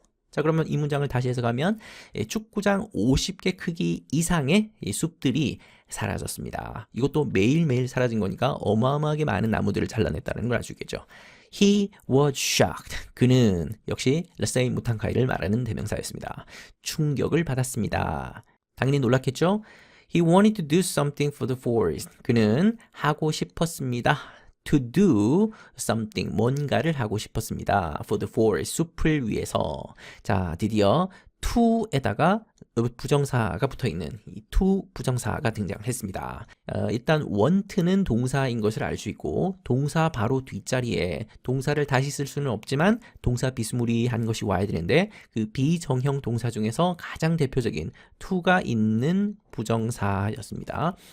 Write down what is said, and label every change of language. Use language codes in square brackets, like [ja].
[ko] 자, 그러면 이 문장을 다시 해석하면 축구장 50개 크기 이상의 숲들이 사라졌습니다. 이것도 매일매일 사라진 거니까 어마어마하게 많은 나무들을 잘라냈다는 걸 알 수 있겠죠. [en] He was shocked. [ko] 그는 역시 레세이 무탕카이를 말하는 대명사였습니다. 충격을 받았습니다. 당연히 놀랐겠죠? [en] He wanted to do something for the forest. [ko] 그는 하고 싶었습니다. [en] To do something, [ko] 뭔가를 하고 싶었습니다. [en] For the forest, [ko] 숲을 위해서. 자, 드디어 to에다가 부정사가 붙어있는 이 to 부정사가 등장을 했습니다. 일단 want는 동사인 것을 알 수 있고 동사 바로 뒷자리에 동사를 다시 쓸 수는 없지만 동사 비스무리한 것이 와야 되는데 그 비정형 동사 중에서 가장 대표적인 to가 있는 부정사였습니다.